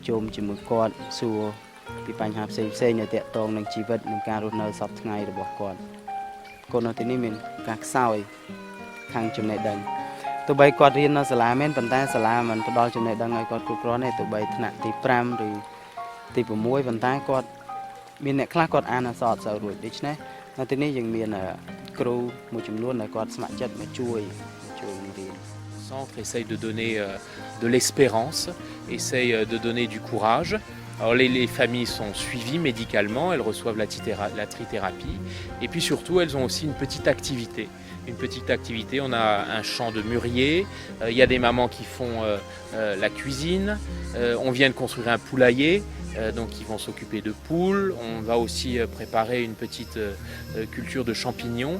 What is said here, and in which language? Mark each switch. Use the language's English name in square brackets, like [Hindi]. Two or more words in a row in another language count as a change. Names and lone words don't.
[Khmer] ជុំជាមួយគាត់សួរពីបញ្ហាផ្សេងៗដែលទាក់ទងនឹងជីវិតនិងការរស់នៅសពថ្ងៃរបស់គាត់កូននៅទីនេះមានការខ្សោយខាងចំណេះដឹងទោះបីគាត់រៀននៅសាលាមែនប៉ុន្តែសាលាមិនផ្ដល់ចំណេះដឹងឲ្យគាត់គ្រប់គ្រាន់ទេទោះបីថ្នាក់ទី5ឬទី6ប៉ុន្តែគាត់មានអ្នកខ្លះគាត់អានអក្សរអត់សូវរួចដូច្នេះនៅទីនេះយើងមានគ្រូមួយចំនួនដែលគាត់ស្ម័គ្រចិត្តមកជួយរៀន [French] Le centre essaye de donner de l'espérance, essaye de donner du courage. Alors les familles sont suivies médicalement, elles reçoivent la trithérapie et puis surtout elles ont aussi une petite activité. On a un champ de mûrier, il y a des mamans qui font la cuisine, on vient de construire un poulailler, donc ils vont s'occuper de poules, on va aussi préparer une petite culture de champignons.